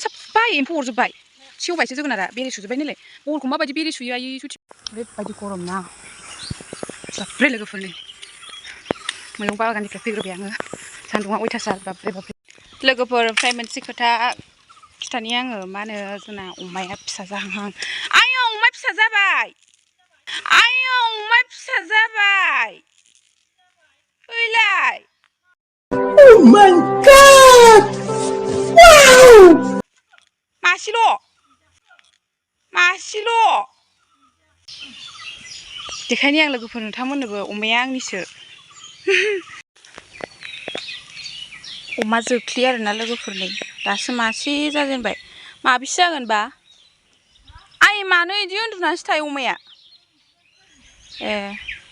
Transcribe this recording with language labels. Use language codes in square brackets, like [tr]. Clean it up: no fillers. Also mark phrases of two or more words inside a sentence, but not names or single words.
[brx] साफा एम्फौ अरजोब्बाय सेवबायसो जोगोनारा बेरे सुजोब्बाय नालाय बहलखौ माबायदि बेरे सुयो आयै सुथि ओरैबायदि गरम ना बाब्रे लोगोफोर नै मैगं बागाननिफ्राय फैग्रोबाय आङो सान्दुङा अयथासार बाब्रे लोगोफोर ओमफ्राय मोनसे खोथा खिथानि आङो मा होनो जोंना अमाया फिसा जाहांहां आयौ अमा फिसा जाबाय आयौ अमा फिसा जाबाय फैलाय [en] Oh my god! Wow! [brx] मासेल' देखायनि आं लोगोफोर नोंथांमोननोबो अमाया आंनिसो अमा जोख्लि आरोना लोगोफोर नै दासो मासे जाजेनबाय माबेसे जागोनबा मानो इदि उन्दुनासो थायो अमाया ए